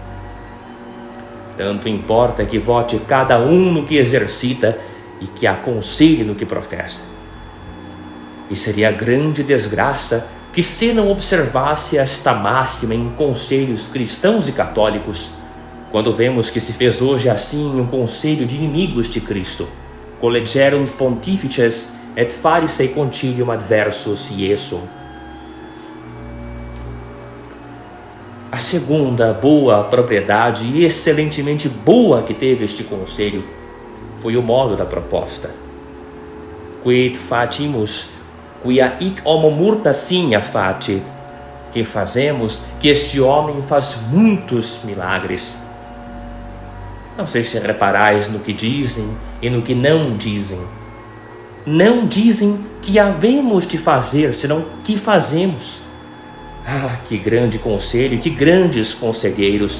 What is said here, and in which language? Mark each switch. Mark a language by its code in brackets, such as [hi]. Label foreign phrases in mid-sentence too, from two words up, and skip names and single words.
[pt] Tanto importa que vote cada um no que exercita e que aconselhe no que professa. E seria grande desgraça que se não observasse esta máxima em conselhos cristãos e católicos, quando vemos que se fez hoje assim um conselho de inimigos de Cristo: [la] collegerunt pontifices et farisei concilium adversus Iesum. [pt] A segunda boa propriedade e excelentemente boa que teve este conselho foi o modo da proposta. [la] Quid facimus, quia hic homo murta signa facit. [pt] Que fazemos que este homem faz muitos milagres. Não sei se reparais no que dizem e no que não dizem. Não dizem que havemos de fazer, senão que fazemos. Ah, que grande conselho, que grandes conselheiros.